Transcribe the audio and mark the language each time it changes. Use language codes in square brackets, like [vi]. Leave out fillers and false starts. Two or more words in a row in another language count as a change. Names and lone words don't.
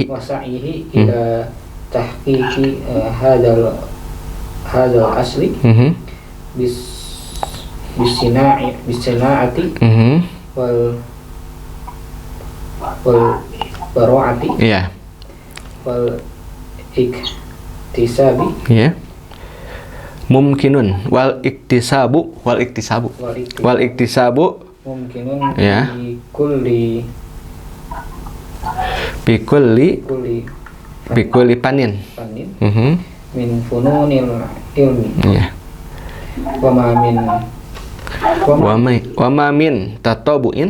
[ar] إلى تحقيق هذا الأصل بالصناعة والبراعة والاكتساب ممكن والاكتساب mumkinun يا بكل فن من فنون العلم يا وما من تتبع